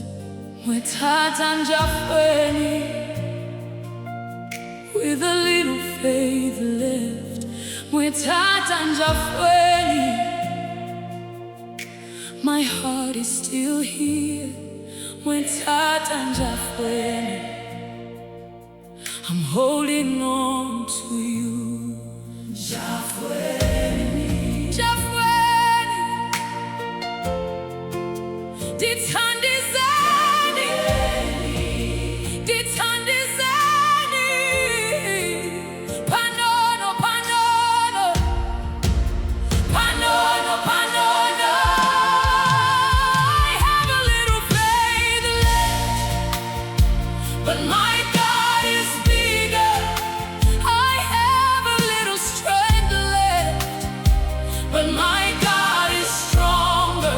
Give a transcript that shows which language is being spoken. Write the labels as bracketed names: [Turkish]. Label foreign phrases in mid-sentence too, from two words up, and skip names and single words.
[Bemba] Mwe Tata, Njafweni, [English] with a little faith left. [Bemba] Mwe Tata, Njafweni, [English] my heart is still here. [Bemba] Mwe Tata, Njafweni, [English] I'm holding on to you. [Bemba] Njafweni, dithandizeni, panono. [English] I have a little faith left, but my God is bigger. I have a little strength left, but my God is stronger.